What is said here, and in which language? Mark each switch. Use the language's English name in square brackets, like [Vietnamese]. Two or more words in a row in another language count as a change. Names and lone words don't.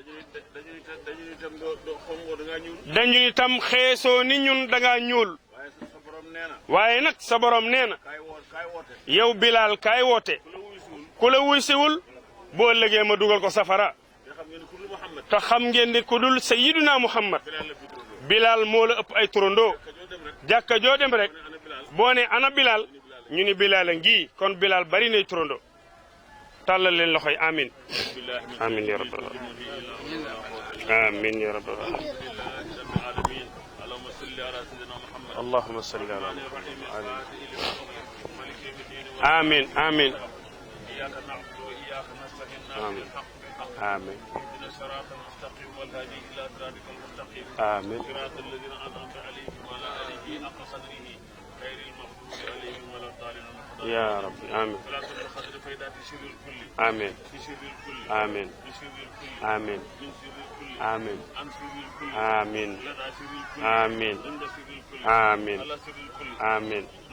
[Wolof] dañu itam xeesoo ni ñun dangaa ñuul waaye nag sa borom nee na yow bilal kaay woote ku la wuy siwul boo ëllëgee ma dugal ko safara te xam ngeen ni ku dul sayyiduna muhammad bilal moo la ëpp ay turandoo jàkka joo dem rek boo ne ana bilal ñu ni bilal a ngi kon bilal bari nay turandoo tàllal leen loxoy [Arabic] آمين آمين يا رب آمين يا رب اللهم صل على آمين آمين آمين آمين آمين يا رب آمين آمين آمين آمين آمين آمين آمين آمين آمين